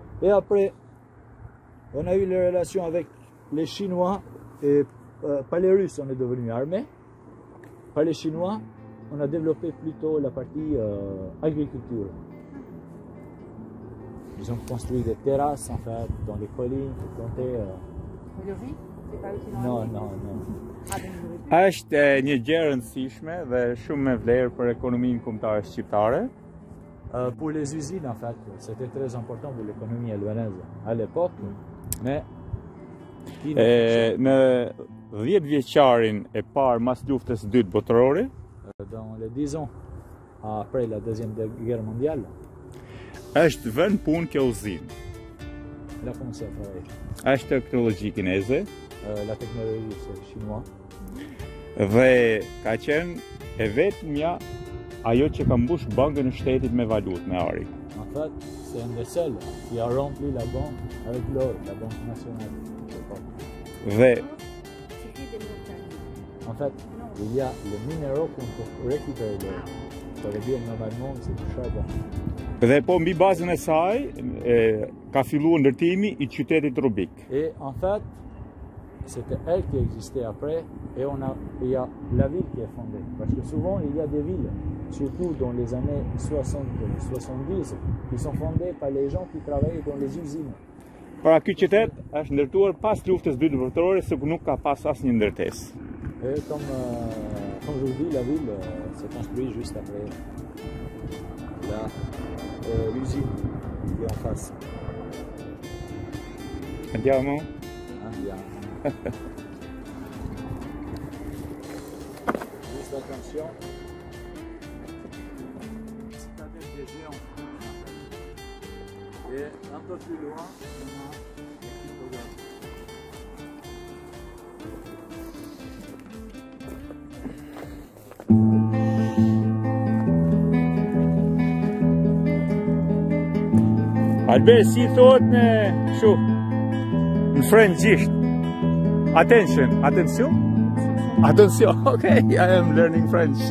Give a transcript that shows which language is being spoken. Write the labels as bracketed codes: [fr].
[fr] Et après, on a eu les relations avec les Chinois, et pas les Russes, on est devenus armés. Par les Chinois, on a développé plutôt la partie agriculture. Ils ont construit des terrasses en fait, dans les collines pour planter. Le riz, c'est pas eux qui l'ont Non, amené. non, non. Ah, donc vous aurez pu. [sq] Është një gjë e rëndësishme dhe shumë me vlerë për ekonominë kombëtare shqiptare. [fr] Pour les usines, en fait, c'était très important pour l'économie albanaise à l'époque, mais [sq] Në 10 vjeçarin e parë mas luftës së dytë botërore, [fr] dans les 10 ans après la Deuxième Guerre mondiale, [sq] është vënë punë kjo uzinë. [fr] elle a commencé à travailler. [sq] Është teknologji kineze [fr] La technologie, c'est chinois. [sq] dhe ka qenë e vetmja ajo që ka mbush bankën e shtetit me valutë, me ari. [fr] En fait, c'est un des seuls qui a rempli la banque avec l'or, la banque nationale. [sq] Dhe [fr] C'est des montagnes. En fait, il y a les minéraux qu'on peut récupérer l'or. Ça veut dire normalement c'est du charbon. [sq] Dhe po mbi bazën e saj ka filluar ndërtimi i qytetit Rubik. [fr] Et en fait, c'était elle qui existait après et il y a la ville qui est fondée. Parce que souvent il y a des villes, surtout dans les années 60-70, qui sont fondées par les gens qui travaillent dans les usines. [sq] Pra ky qytet është ndërtuar pas luftës së dytë botërore, sepse nuk ka pas asnjë ndërtesë. [fr] Et comme je vous dis, la ville s'est construite juste après l'usine qui est en face. [it] Andiamo? Andiamo. [fr] Juste attention. C'est avec des géants. Et un peu plus loin, on a des pictogrammes. [sq] Albert, si thot në kështu në frëngjisht. [fr] Attention, attention. Attention, [en] okay, I am learning French.